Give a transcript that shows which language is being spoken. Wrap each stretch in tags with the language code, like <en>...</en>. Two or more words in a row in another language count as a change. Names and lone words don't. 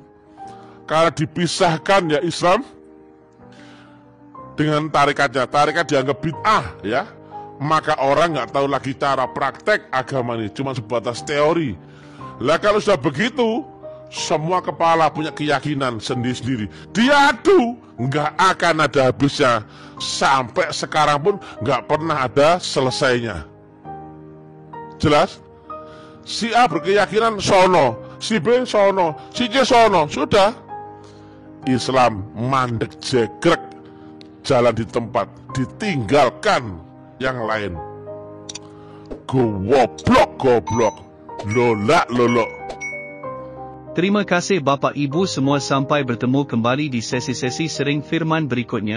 <id>Kalau dipisahkan ya Islam dengan tarikatnya, tarikat dianggap bid'ah ya, maka orang gak tahu lagi cara praktek agama ini, cuma sebatas teori. Lah kalau sudah begitu, semua kepala punya keyakinan sendiri-sendiri, diadu, nggak akan ada habisnya. Sampai sekarang pun nggak pernah ada selesainya. Jelas? Si A berkeyakinan sono, si B sono, si C sono, sudah. Islam mandek jegrek, jalan di tempat, ditinggalkan yang lain. Goblok, lolak. Terima kasih Bapak Ibu semua, sampai bertemu kembali di sesi-sesi sering firman berikutnya.</id>